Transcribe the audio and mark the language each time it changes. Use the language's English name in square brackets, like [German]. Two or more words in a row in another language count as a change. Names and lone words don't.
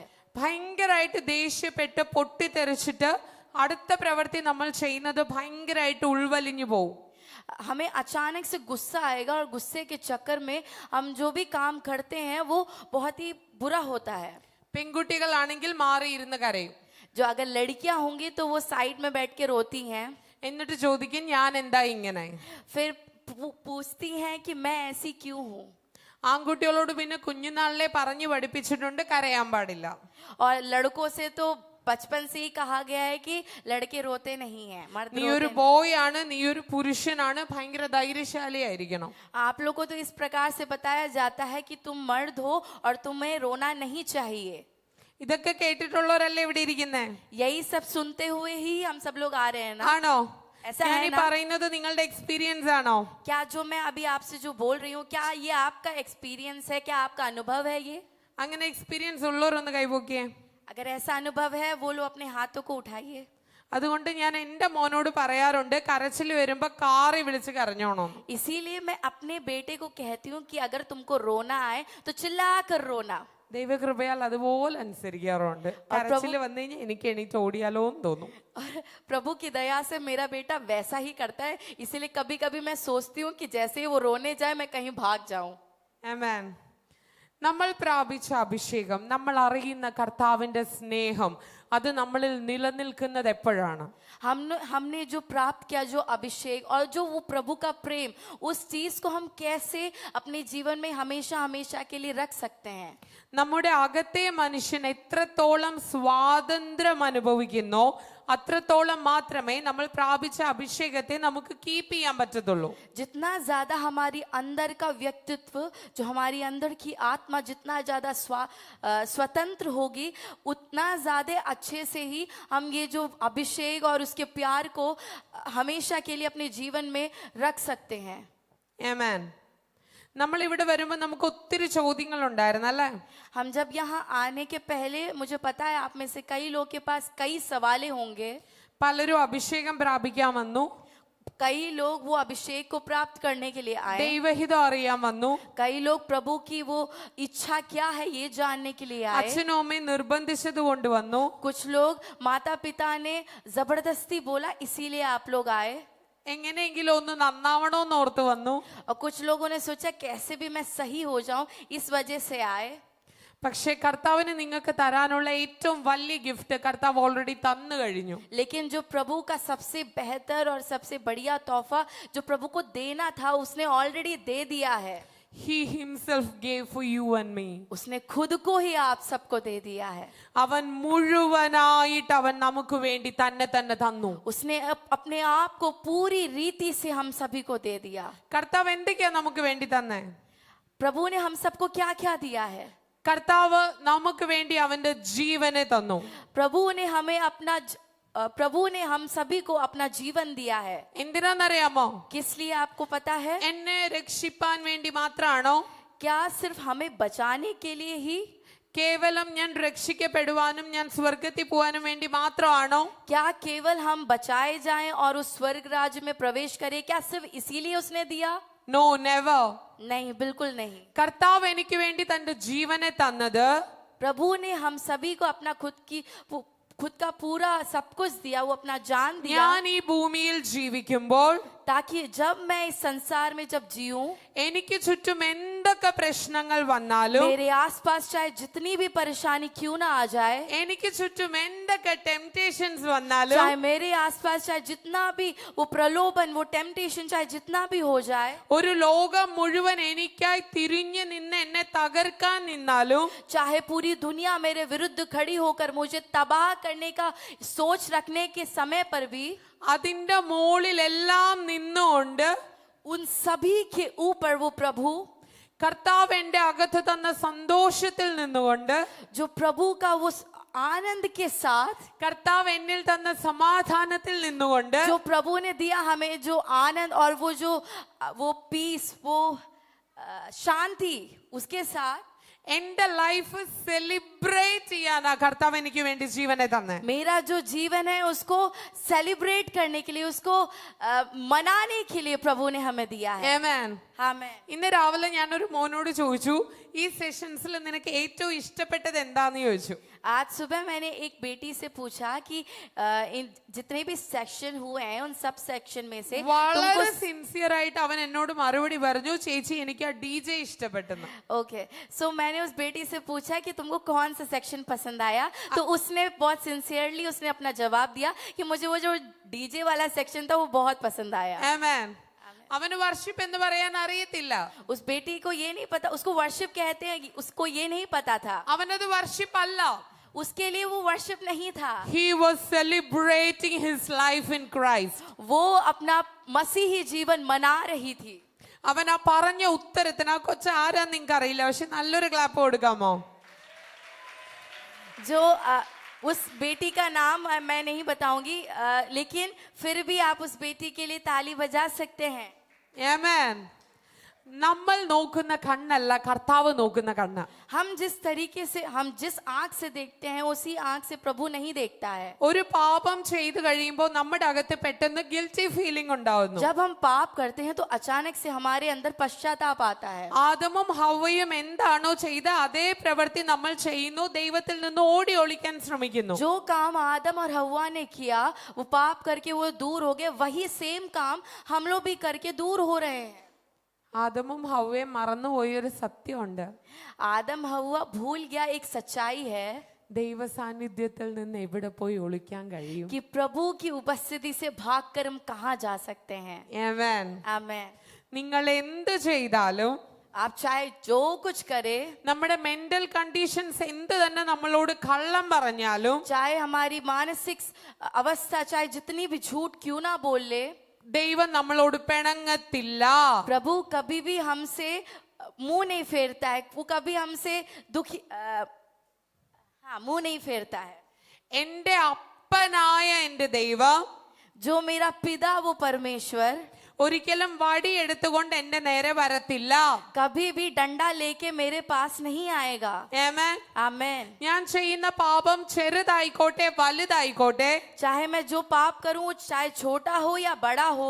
[Malayalam] ഭയങ്കരമായിട്ട് ദേഷ്യപ്പെട്ട് പൊട്ടിത്തെറിച്ചിട്ട് അടുത്ത പ്രവൃത്തി നമ്മൾ ചെയ്യുന്നത് ഭയങ്കരമായിട്ട് ഉൾവലിഞ്ഞു പോകും. [Hindi] हमें अचानक से गुस्सा आएगा और गुस्से के चक्कर में हम जो भी काम करते हैं वो बहुत ही बुरा होता है. [Malayalam] പെൺകുട്ടികളാണെങ്കിൽ മാറിയിരുന്ന് കരയും. [Hindi] जो अगर लड़कियां होंगी तो वो साइड में बैठ के रोती हैं, [Malayalam] എന്നിട്ട് ചോദിക്കും ഞാൻ എന്താ ഇങ്ങനെ. [Hindi] फिर पूछती हैं कि मैं ऐसी क्यों हूँ. [Malayalam] ആൺകുട്ടികളോട് പിന്നെ കുഞ്ഞുനാളിലെ പറഞ്ഞു പഠിപ്പിച്ചിട്ടുണ്ട് കരയാൻ പാടില്ല. [Hindi] और लड़कों से तो बचपन से ही कहा गया है कि लड़के रोते नहीं हैं, मर्द [Malayalam] നീ [Hindi] रोते [Malayalam] ഒരു [Hindi] नहीं. [Malayalam] ബോയ് ആണ്, നീ ഒരു പുരുഷനാണ്, ഭയങ്കര ധൈര്യശാലി ആയിരിക്കണം. [Hindi] आप लोगों को तो इस प्रकार से बताया जाता है कि तुम मर्द हो और तुम्हें रोना नहीं चाहिए. [Malayalam] ഇതൊക്കെ കേട്ടിട്ടുള്ളവരല്ലേ ഇവിടെ ഇരിക്കുന്നേ? [Hindi] यही सब सुनते हुए ही हम सब लोग आ रहे हैं ना. [Malayalam] ആണോ? [Hindi] ऐसा [Malayalam] ഞാൻ [Hindi] है [Malayalam] ഈ [Hindi] ना? [Malayalam] പറയുന്നത് നിങ്ങളുടെ എക്സ്പീരിയൻസ് ആണോ? [Hindi] क्या जो मैं अभी आपसे जो बोल रही हूँ, क्या ये आपका एक्सपीरियंस है? क्या आपका अनुभव है ये? [Malayalam] അങ്ങനെ എക്സ്പീരിയൻസ് ഉള്ളവരൊന്ന് കൈപൊക്കിയേ. [Hindi] अगर ऐसा अनुभव है वो लोग अपने हाथों को उठाइए. [Malayalam] അതുകൊണ്ട് ഞാൻ എന്റെ മോനോട് പറയാറുണ്ട്, കരച്ചിൽ വരുമ്പോ കാറി വിളിച്ച് കരഞ്ഞോണം. [Hindi] इसीलिए मैं अपने बेटे को कहती हूँ कि अगर तुमको रोना आए तो चिल्ला कर रोना. [Malayalam] ദൈവകൃപയാൽ അതുപോലെ അനുസരിക്കാറുണ്ട്. കരച്ചിൽ വന്നു കഴിഞ്ഞാൽ എനിക്ക് എണീറ്റ് ഓടിയാലോ എന്ന് തോന്നും. [Hindi] और प्रभु की दया से मेरा बेटा वैसा ही करता है. इसीलिए कभी कभी मैं सोचती हूँ कि जैसे ही वो रोने जाए मैं कहीं भाग जाऊं. [Malayalam] ആമേൻ. നമ്മൾ പ്രാപിച്ച അഭിഷേകം, നമ്മൾ അറിയുന്ന കർത്താവിന്റെ സ്നേഹം, അത് നമ്മളിൽ നിലനിൽക്കുന്നത് എപ്പോഴാണ്? [Hindi] हमने जो प्राप्त किया जो अभिषेक और जो वो प्रभु का प्रेम, उस चीज को हम कैसे अपने जीवन में हमेशा हमेशा के लिए रख सकते हैं? [Malayalam] നമ്മുടെ അകത്തെ മനുഷ്യൻ എത്രത്തോളം സ്വാതന്ത്ര്യം അനുഭവിക്കുന്നോ അത്രത്തോളം മാത്രമേ നമ്മൾ പ്രാപിച്ച അഭിഷേകത്തെ നമുക്ക് കീപ്പ് ചെയ്യാൻ പറ്റത്തുള്ളൂ. [Hindi] जितना ज्यादा हमारी अंदर का व्यक्तित्व, जो हमारी अंदर की आत्मा जितना ज्यादा स्वतंत्र होगी, उतना ज्यादा अच्छे से ही हम ये जो अभिषेक और उसके प्यार को हमेशा के लिए अपने जीवन में रख सकते हैं. [Malayalam] ആമേൻ. നമ്മൾ ഇവിടെ വരുമ്പോൾ നമുക്ക് ഒത്തിരി ചോദ്യങ്ങൾ ഉണ്ടായിരുന്നു അല്ലേ? [Hindi] हम जब यहाँ आने के पहले मुझे पता है आप में से कई लोग के पास कई सवालें होंगे. [Malayalam] പലരും അഭിഷേകം പ്രാപിക്കാൻ വന്നു, [Hindi] कई लोग वो अभिषेक को प्राप्त करने के लिए आए, [Malayalam] ദൈവഹിതം അറിയാൻ വന്നു, [Hindi] कई लोग प्रभु की वो इच्छा क्या है ये जानने के लिए आए, [Malayalam] അച്ഛനും അമ്മയും നിർബന്ധിച്ചത് കൊണ്ട് വന്നു, [Hindi] कुछ लोग माता पिता ने जबरदस्ती बोला इसीलिए आप लोग आए. [Malayalam] എങ്ങനെയെങ്കിലും ഒന്ന് നന്നാവണോന്ന് ഓർത്ത് വന്നു. [Hindi] और कुछ लोगों ने सोचा कैसे भी मैं सही हो जाऊं, इस वजह से आए. [Malayalam] പക്ഷെ കർത്താവിന് നിങ്ങൾക്ക് തരാനുള്ള ഏറ്റവും വലിയ ഗിഫ്റ്റ് കർത്താവ് ഓൾറെഡി തന്നു കഴിഞ്ഞു. [Hindi] लेकिन जो प्रभु का सबसे बेहतर और सबसे बढ़िया तोहफा जो प्रभु को देना था उसने ऑलरेडी दे दिया है. [English] He himself gave for you and me. [Hindi] उसने खुद को ही आप सबको दे दिया है. [Malayalam] അവൻ മുഴുവനായിട്ട് അവൻ നമുക്ക് വേണ്ടി തന്നെ തന്നെ തന്നു. [Hindi] उसने अपने आप को पूरी रीति से हम सभी को दे दिया. [Malayalam] കർത്താവ് എന്തൊക്കെയാ നമുക്ക് വേണ്ടി തന്നെ? [Hindi] प्रभु ने हम सबको क्या क्या दिया है? [Malayalam] കർത്താവ് നമുക്ക് വേണ്ടി അവന്റെ ജീവനെ തന്നു. [Hindi] प्रभु ने हम सभी को अपना जीवन दिया है. [Malayalam] എന്തിനാന്നറിയാമോ? [Hindi] किस लिए आपको पता है? [Malayalam] എന്നെ രക്ഷിപ്പാൻ വേണ്ടി മാത്രമാണോ? [Hindi] क्या सिर्फ हमें बचाने के लिए ही? [Malayalam] കേവലം ഞാൻ രക്ഷിക്കപ്പെടുവാനും ഞാൻ സ്വർഗത്തിൽ പോവാനും വേണ്ടി മാത്രമാണോ? [Hindi] क्या केवल हम बचाए जाएं और उस स्वर्ग राज्य में प्रवेश करें, क्या सिर्फ इसीलिए उसने दिया? [English] No, never. [Hindi] नहीं, बिल्कुल नहीं. [Malayalam] കർത്താവ് എനിക്ക് വേണ്ടി തന്റെ ജീവനെ തന്നത് [Hindi] प्रभु ने हम सभी को अपना खुद का पूरा सब कुछ दिया. वो अपना जान दिया [Malayalam] ഞാൻ ഈ ഭൂമിയിൽ ജീവിക്കുമ്പോൾ [Hindi] ताकि जब मैं इस संसार में जब जीऊं, [Malayalam] എനിക്ക് ചുറ്റും എന്തൊക്കെ പ്രശ്നങ്ങൾ വന്നാലും [Hindi] मेरे आसपास चाहे जितनी भी परेशानी क्यों ना आ जाए, [Malayalam] എനിക്ക് ചുറ്റും എന്തൊക്കെ ടെംപ്റ്റേഷൻസ് വന്നാലും [Hindi] चाहे मेरे आसपास चाहे जितना भी वो प्रलोभन, वो टेम्पटेशन चाहे जितना भी हो जाए, [Malayalam] ഒരു ലോകം മുഴുവൻ എനിക്കായി തിരിഞ്ഞു നിന്ന് എന്നെ തകർക്കാൻ നിന്നാലും [Hindi] चाहे पूरी दुनिया मेरे विरुद्ध खड़ी होकर मुझे तबाह करने का सोच रखने के समय पर भी [Malayalam] അതിന്റെ മുകളിലെല്ലാം നിന്നുകൊണ്ട് [Hindi] उन सभी के ऊपर वो प्रभु, [Malayalam] കർത്താവ് എന്റെ അകത്ത് തന്ന സന്തോഷത്തിൽ നിന്നുകൊണ്ട് [Hindi] जो प्रभु का वो आनंद के साथ, [Malayalam] കർത്താവ് എന്നിൽ തന്ന സമാധാനത്തിൽ നിന്നുകൊണ്ട് [Hindi] जो प्रभु ने दिया हमें जो आनंद और वो पीस, वो शांति, उसके साथ [Malayalam] എന്റെ [English] life celebrate [Malayalam] ചെയ്യാനാ കർത്താവ് എനിക്ക് വേണ്ടി ജീവനെ തന്നെ. [Hindi] मेरा जो जीवन है उसको सेलिब्रेट करने के लिए, उसको मनाने के लिए प्रभु ने हमें दिया है. [Malayalam] ആമേൻ. [Hindi] आमेन. [Malayalam] ഇന്ന് രാവിലെ ഞാനൊരു മോനോട് ചോദിച്ചു, ഈ സെഷൻസിൽ നിനക്ക് ഏറ്റവും ഇഷ്ടപ്പെട്ടത് എന്താന്ന് ചോദിച്ചു. [Hindi] आज सुबह मैंने एक बेटी से पूछा कि इन जितने भी सेक्शन हुए हैं उन सब सेक्शन में से [Malayalam] വളരെ സിൻസിയർ ആയിട്ട് അവൻ എന്നോട് മറുപടി പറഞ്ഞു, ചേച്ചി എനിക്ക് ആ DJ ഇഷ്ടപ്പെട്ടെന്ന്. [English] okay, so [Hindi] मैंने उस बेटी से पूछा कि तुमको कौन सा सेक्शन पसंद आया, तो उसने बहुत सिंसियरली उसने अपना जवाब दिया कि मुझे वो जो डीजे वाला सेक्शन था वो बहुत पसंद आया. [Malayalam] ആമേൻ. അവന് വർഷിപ്പ് എന്ന് പറയാൻ അറിയത്തില്ല. [Hindi] उस बेटी को ये नहीं पता, उसको वर्शिप कहते हैं, उसको ये नहीं पता था. [Malayalam] അവനത് വർഷിപ്പ് അല്ല. [Hindi] उसके लिए वो वर्शिप नहीं था. [English] He was celebrating his life in Christ. [Hindi] वो अपना मसीही जीवन मना रही थी. [Malayalam] അവൻ ആ പറഞ്ഞ ഉത്തരത്തിന് ആ കൊച്ചു ആരാന്ന് നിങ്ങൾക്ക് അറിയില്ല, പക്ഷെ നല്ലൊരു ക്ലാപ്പ് കൊടുക്കാമോ? [Hindi] जो उस बेटी का नाम मैं नहीं बताऊंगी, लेकिन फिर भी आप उस बेटी के लिए ताली बजा सकते हैं. [Malayalam] ആമേൻ. നമ്മൾ നോക്കുന്ന കണ്ണല്ല കർത്താവ് നോക്കുന്ന കണ്ണ്. [Hindi] हम जिस तरीके से, हम जिस आंख से देखते हैं उसी आंख से प्रभु नहीं देखता है. [Malayalam] ഒരു പാപം ചെയ്തു കഴിയുമ്പോൾ നമ്മുടെ അകത്ത് പെട്ടെന്ന് [English] guilty feeling [Malayalam] ഉണ്ടാവുന്നു. [Hindi] जब हम पाप करते हैं तो अचानक से हमारे अंदर पश्चाताप आता है. [Malayalam] ആദമും ഹവ്വയും എന്താണോ ചെയ്ത അതേ പ്രവൃത്തി നമ്മൾ ചെയ്യുന്നു, ദൈവത്തിൽ നിന്ന് ഓടി ഒളിക്കാൻ ശ്രമിക്കുന്നു. [Hindi] जो काम आदम और हव्वा ने किया, वो पाप करके वो दूर हो गए, वही सेम काम हम लोग भी करके दूर हो रहे हैं. [Malayalam] ആദമും ഹവ്വയും മറന്നുപോയൊരു സത്യമുണ്ട്. [Hindi] आदम हव्वा भूल गया एक सच्चाई है [Malayalam] ദൈവ സാന്നിധ്യത്തിൽ നിന്ന് എവിടെ പോയി ഒളിക്കാൻ കഴിയും? [Hindi] कि प्रभु की उपस्थिति से भागकर हम कहाँ जा सकते हैं. [Malayalam] ആമേൻ. [Hindi] आमेन. [Malayalam] നിങ്ങൾ എന്ത് ചെയ്താലും, [Hindi] आप चाहे जो कुछ करे, [Malayalam] നമ്മുടെ [English] mental conditions [Malayalam] എന്ത് തന്നെ നമ്മളോട് കള്ളം പറഞ്ഞാലും, [Hindi] चाहे हमारी मानसिक अवस्था चाहे जितनी भी झूठ क्यों ना बोल ले, [Malayalam] ദൈവം നമ്മളോട് പിണങ്ങത്തില്ല. [Hindi] प्रभु कभी भी हमसे मुंह नहीं फेरता है. वो कभी हमसे दुखी मुंह नहीं फेरता है. [Malayalam] എന്റെ അപ്പനായ എന്റെ ദൈവം [Hindi] जो मेरा पिता वो परमेश्वर [Malayalam] ഒരിക്കലും വടി എടുത്തുകൊണ്ട് എന്റെ നേരെ വരത്തില്ല. [Hindi] कभी भी डंडा लेके मेरे पास नहीं आएगा. [Malayalam] ആമേൻ. [Hindi] आमेन. [Malayalam] ഞാൻ ചെയ്യുന്ന പാപം ചെറുതായിക്കോട്ടെ വലുതായിക്കോട്ടെ, [Hindi] चाहे मैं जो पाप करूं चाहे छोटा हो या बड़ा हो,